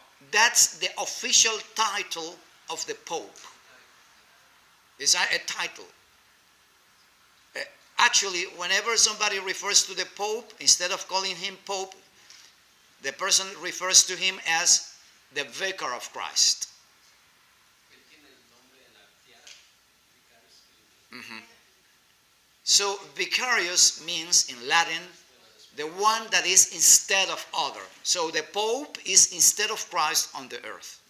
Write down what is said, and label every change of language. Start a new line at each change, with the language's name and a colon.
English: That's the official title of the Pope. It's a title. Actually, whenever somebody refers to the Pope, instead of calling him Pope, the person refers to him as the Vicar of Christ.
Spanish: Él tiene el nombre en la tiara, Vicarius Filii.
English: So vicarious means in Latin the one that is instead of other. So the Pope is instead of Christ on the earth.